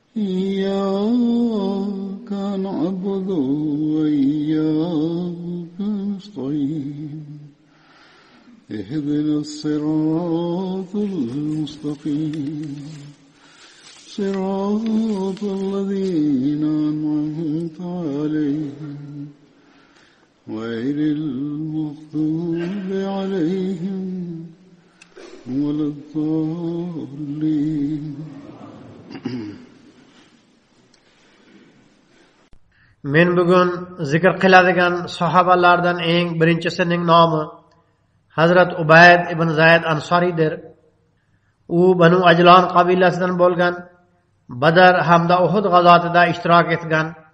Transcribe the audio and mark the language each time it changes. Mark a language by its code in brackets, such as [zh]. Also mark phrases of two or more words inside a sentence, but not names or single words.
[ar] إياك نعبد وإياك نستعين اهدنا الصراط المستقيم صراط الذين أنعمت عليهم غير المغضوب عليهم ولا الضالين. [uz] Men bugun zikr qiladigan sahobalardan eng birinchisining nomi Hazrat Ubayd ibn Zayd Ansoridir. U Banu Ajlon qabilasidan bo'lgan, Badr hamda Uhud g'azotida ishtirok etgan.